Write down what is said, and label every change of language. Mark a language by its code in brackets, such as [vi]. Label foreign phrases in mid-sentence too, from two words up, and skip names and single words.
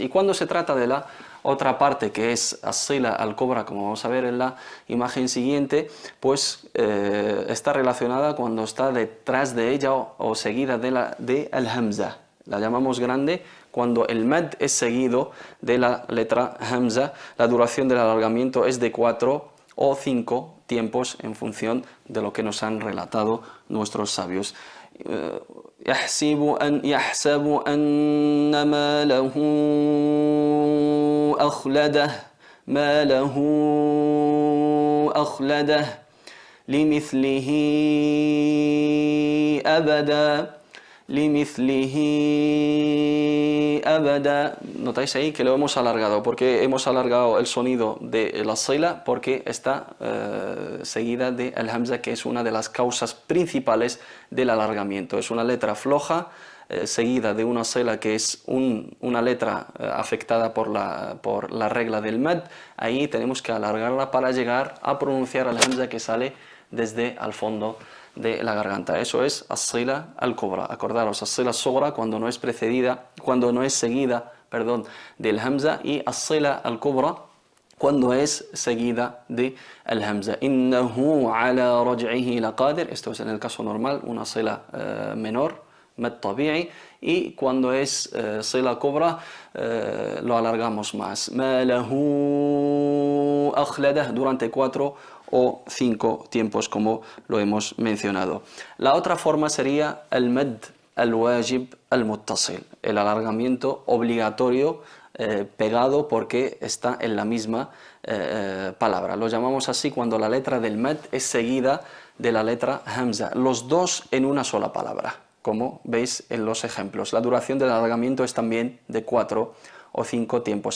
[es] Y cuando se trata de la otra parte, que es [ar] الصلة الكبرى, [es] como vamos a ver en la imagen siguiente, pues está relacionada cuando está detrás de ella o seguida de al-hamza. La llamamos grande cuando el mad es seguido de la letra hamza. La duración del alargamiento es de 4 o 5 tiempos en función de lo que nos han relatado nuestros sabios. [ar] يحسب أن ماله أخلده لمثله abada. [es] Notáis ahí que lo hemos alargado. Porque hemos alargado el sonido de la sila, porque está seguida de [ar] الهمزة, [es] que es una de las causas principales del alargamiento. Es una letra floja seguida de una sila que es una letra afectada por la regla del mad. Ahí tenemos que alargarla para llegar a pronunciar [ar] الهمزة [es] que sale desde al fondo de la garganta. Eso es [ar] الصلة الكبرى. [es] Acordaros, [ar] الصلة صغرى [es] cuando no es seguida, del hamza, y [ar] الصلة الكبرى [es] cuando es seguida de al-hamza. [ar] إنه على رجعه لقادر. [es] Esto es en el caso normal, una sila menor, [ar] مد طبيعي, [es] y cuando es [ar] صلة كبرى [es] lo alargamos más. [ar] ماله أخلده, [es] durante 4 o 5 tiempos, como lo hemos mencionado. La otra forma sería el [ar] المد الواجب المتصل, [es] el alargamiento obligatorio pegado porque está en la misma palabra. Lo llamamos así cuando la letra del mad es seguida de la letra hamza, los dos en una sola palabra, como veis en los ejemplos. La duración del alargamiento es también de 4 o 5 tiempos.